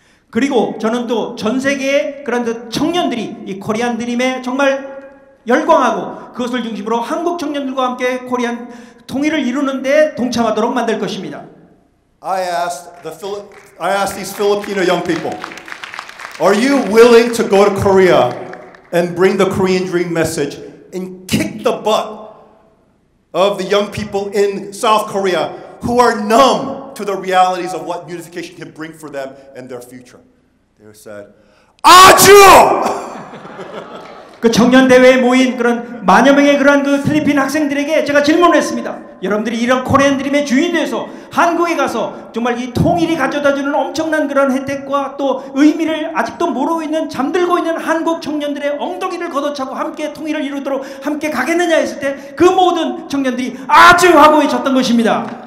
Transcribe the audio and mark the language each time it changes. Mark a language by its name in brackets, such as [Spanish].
[Korean] 그리고 저는 또 전 세계의 그런 그 청년들이 이 코리안 드림에 정말 열광하고 그것을 중심으로 한국 청년들과 함께 코리안 통일을 이루는데 동참하도록 만들 것입니다. [English] I asked these Filipino young people, are you willing to go to Korea and bring the Korean dream message and kick the butt of the young people in South Korea who are numb to the realities of what unification can bring for them and their future? They said, 아주! [Korean] 그 청년 대회에 모인 그런 만여 명의 그런 그 필리핀 학생들에게 제가 질문을 했습니다. 여러분들이 이런 코리안 드림의 주인이 돼서 한국에 가서 정말 이 통일이 가져다주는 엄청난 그런 혜택과 또 의미를 아직도 모르고 있는 잠들고 있는 한국 청년들의 엉덩이를 걷어차고 함께 통일을 이루도록 함께 가겠느냐 했을 때 그 모든 청년들이 아주 하고 외쳤던 것입니다.